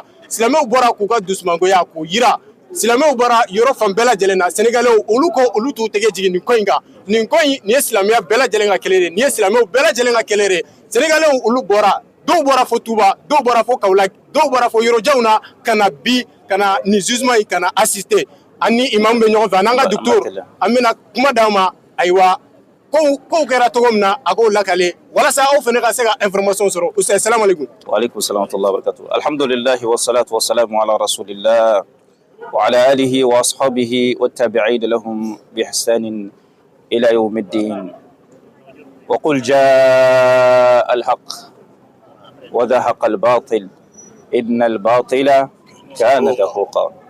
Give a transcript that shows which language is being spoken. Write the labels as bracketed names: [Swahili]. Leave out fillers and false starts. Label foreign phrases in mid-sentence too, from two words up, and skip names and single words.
[Bambara] silamɛw bɔra k'u ka dusumangoya k'u yira silamɛw bɔra yɔrɔ fan bɛɛ lajɛlen na sénégalais olu ko olu t'u tɛgɛ jigin nin ko in kan nin ko in nin ye silamɛya bɛɛ lajɛlen ka kɛlɛ de nin ye silamɛw bɛɛ lajɛlen ka kɛlɛ de sénégalais olu bɔra dɔw bɔra fo Touba dɔw bɔra fo Kaolack dɔw bɔra fo yɔrɔjanw na ka na bi ka na nin jugement in ka na assister an ni imam bɛ ɲɔgɔn fɛ an n'an ka docteur an bɛna kuma d'aw ma ayiwa kow kɛra cogo min na a k'o lakale walasa aw fana ka se ka information sɔrɔ ustaz [Arabic] السلام عليكم. وعليكم السلام ورحمة الله وبركاته الحمد لله والصلاة والسلام على رسول الله وعلى آله وأصحابه والتابعين لهم بإحسان إلى يوم الدين وقل جاء الحق وذهق الباطل إن الباطل كان زهوقا